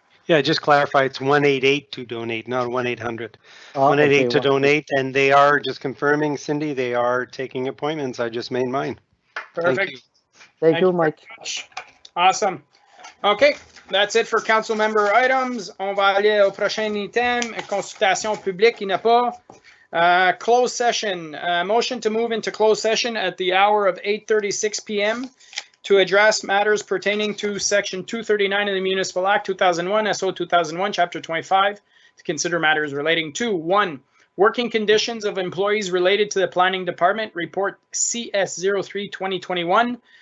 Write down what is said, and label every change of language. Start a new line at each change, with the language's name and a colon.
English: Yeah, just clarify, it's 188 to donate, not 1-800. 188 okay, to donate, and they are, just confirming, Cindy, they are taking appointments. I just made mine. Perfect. Thank you, Mike. Awesome. Okay, that's it for council member items.
French: On va aller au prochain item, consultation publique. Il n'y a pas.
English: Closed session. Motion to move into closed session at the hour of 8:36 p.m. to address matters pertaining to Section 239 of the Municipal Act 2001, SO 2001, Chapter 25, to consider matters relating to 1. Working conditions of employees related to the Planning Department, Report CS03 2021.